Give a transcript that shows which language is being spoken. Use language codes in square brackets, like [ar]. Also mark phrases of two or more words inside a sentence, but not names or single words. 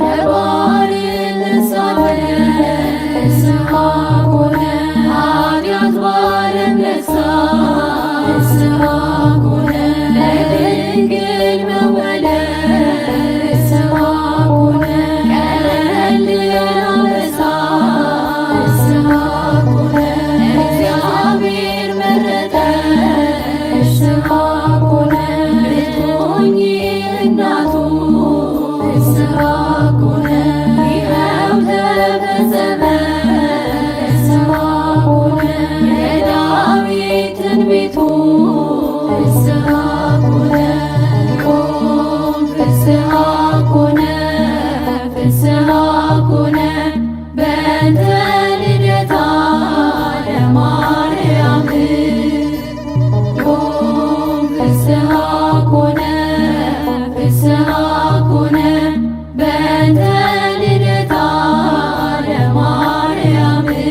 [am] በባሕር ሳለ እርስዋ ኮነ፣ ኃጢአት ባለም ነግሣ እርስዋ ኮነ፣ ለድንግል መወለድ እርስዋ ኮነ፣ ቀለል ያለ እርስዋ ኮነ፣ እግዚአብሔር መረጠ እርስዋ ኮነ፣ ልትሆኚ እናቱ እርስዋ ኮነ፣ ይኸው ተፈጸመ እርስዋ ኮነ፣ የዳዊት ትንቢቱ እርስዋ ኮነ፣ [gez] ፍስሐ ኮነ፣ ፍስሐ ኮነ፣ በእንተ ልደታ ለማርያም። ፍስሐ ኮነ፣ ፍስሐ ኮነ፣ በእንተ ልደታ ለማርያም።